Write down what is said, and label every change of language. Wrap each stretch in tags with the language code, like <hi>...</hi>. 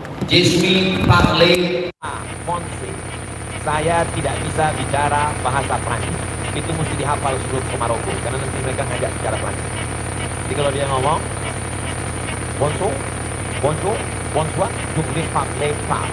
<fr>Je suis parler français.</fr> <id>Saya tidak bisa bicara bahasa Prancis. Itu mesti dihafal sebelum ke Maroko, karena nanti mereka ngajak bicara Prancis. Jadi kalau dia ngomong</id> <fr>bonjour, bonjour, bonsoir, je parler pas.</fr>